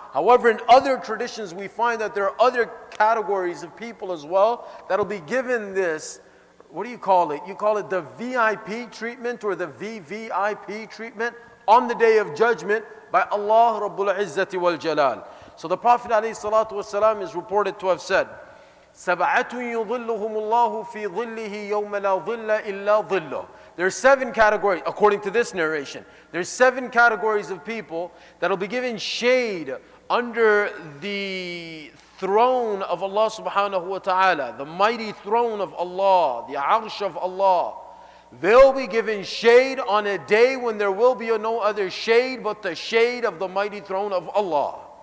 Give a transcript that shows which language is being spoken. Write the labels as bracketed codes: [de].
[en] However, in other traditions we find that there are other categories of people as well that'll be given this, what do you call it? You call it the VIP treatment or the VVIP treatment on the Day of Judgment by Allah Rabbul Izzati wal Jalal. So the Prophet ﷺ is reported to have said, [ar] سَبْعَةٌ يُظِلُّهُمُ اللَّهُ فِي ظِلِّهِ يَوْمَ لَا ظِلَّ إِلَّا ظِلُّهُ. [en] There's 7 categories, according to this narration. There's 7 categories of people that will be given shade under the throne of Allah subhanahu wa ta'ala, the mighty throne of Allah, the arsh of Allah, they'll be given shade on a day when there will be no other shade but the shade of the mighty throne of Allah.